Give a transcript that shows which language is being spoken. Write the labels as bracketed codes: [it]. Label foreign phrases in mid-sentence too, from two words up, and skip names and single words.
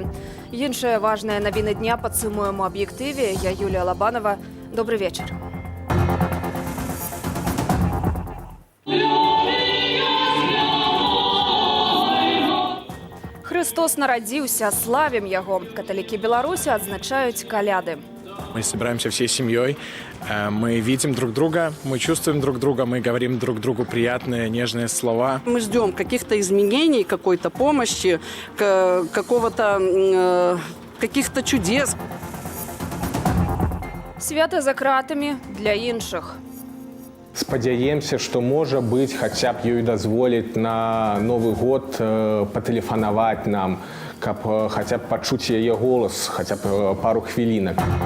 [be] Іншыя важныя навіны дня падсумуем у аб'ектыве. Я Юлія Лабанова. [ru] Добрый вечер. [be] Христос нарадзіўся, славім яго. Каталікі Беларусі адзначаюць каляды. [ru] Мы собираемся всей семьей, мы видим друг друга, мы чувствуем друг друга, мы говорим друг другу приятные, нежные слова. Мы ждем каких-то изменений, какой-то помощи, каких-то чудес. [be] Свята за кратамі для іншых. Спадзяемся, што можа быць хаця б ёй дазволіць на Новы год патэлефанаваць нам, каб хаця б пачуць яе голас, хаця б пару хвілінак.